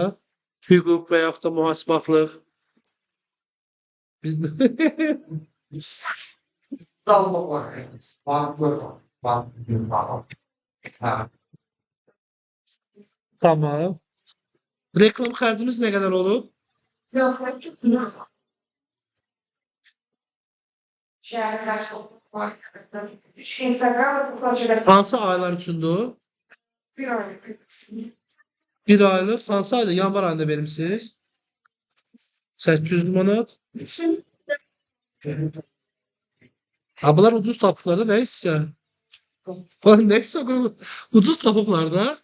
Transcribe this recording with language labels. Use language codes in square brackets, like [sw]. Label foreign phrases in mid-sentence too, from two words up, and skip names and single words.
[az] Hüquq və yaxud da mühasibatlıq. Biz Dalma var. Var. Ha. Tamam. Reklam xərcimiz nə qədər olub? [tr] Yok, yok. Şehirler çok var. Instagram ve projeler [az] Hansı aylar üçündür o? [tr] bir örnek. [az] Bir aylıq hansı ayda? Yanvar ayında vermisiniz? 800 manat. Ha, bunlar ucuz tapıblar da nə isə? Bunlar nə isə ucuz tapıblar da.